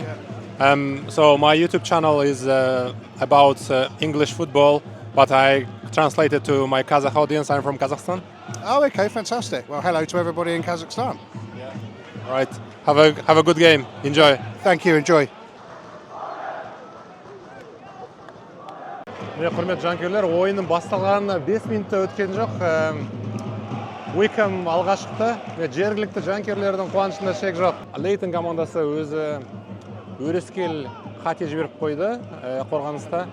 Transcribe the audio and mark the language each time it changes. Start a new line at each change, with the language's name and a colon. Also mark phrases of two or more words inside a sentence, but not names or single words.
English: So my YouTube channel is about English football, but I translated to my Kazakh audience. I'm from Kazakhstan. Oh, okay, fantastic. Well, hello to everybody in Kazakhstan. All right. Have a good game. Enjoy. Thank you. Enjoy.
Kazakh: Міне құрметті жанкүйерлер, ойынның басталғанына 5 минутта өткен жоқ. Уикхэм алға шықты. Жергілікті жанкүйерлердің қуанышында шек жоқ. Лейтон командасы өзі өрескел қате жіберіп қойды қорғаныста.